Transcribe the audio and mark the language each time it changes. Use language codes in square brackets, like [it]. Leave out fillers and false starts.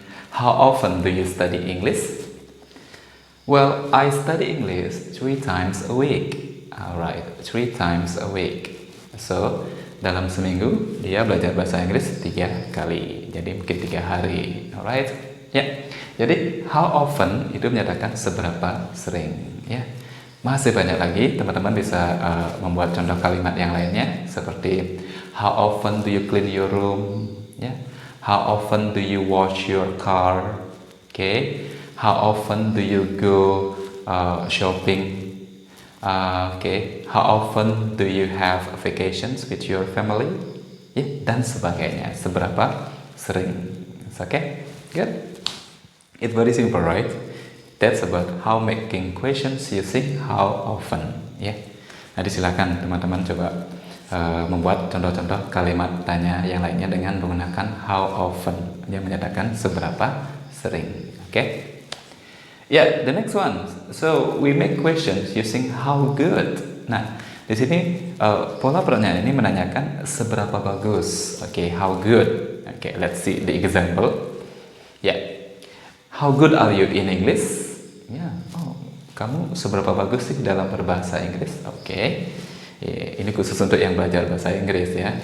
[en] How often do you study English? Well, I study English 3 times a week. Alright, 3 times a week. [id] So, dalam seminggu dia belajar bahasa Inggris 3 kali. Jadi mungkin 3 hari. Alright? Ya. Yeah. Jadi [en] how often [id] itu menyatakan seberapa sering. Ya. Yeah. Masih banyak lagi, teman-teman bisa membuat contoh kalimat yang lainnya seperti [en] how often do you clean your room? [id] Ya. Yeah. [en] How often do you wash your car? Okay. How often do you go shopping? Okay. How often do you have vacations with your family? [id] Ya, dan sebagainya. Seberapa sering? [en] Okay. Good. It's very simple, right? That's about how making questions using how often. [id] Ya. Nanti silakan teman-teman coba membuat contoh-contoh kalimat tanya yang lainnya dengan menggunakan how often yang menyatakan seberapa sering. [en] Okay? Yeah, the next one. So we make questions using how good. [id] Nah, di sini pola pertanyaan ini menanyakan seberapa bagus. [en] Okay, how good. Okay, let's see the example. Yeah. How good are you in English? [id] Ya, oh, kamu seberapa bagus sih dalam berbahasa Inggris? Oke, ini khusus untuk yang belajar bahasa Inggris ya.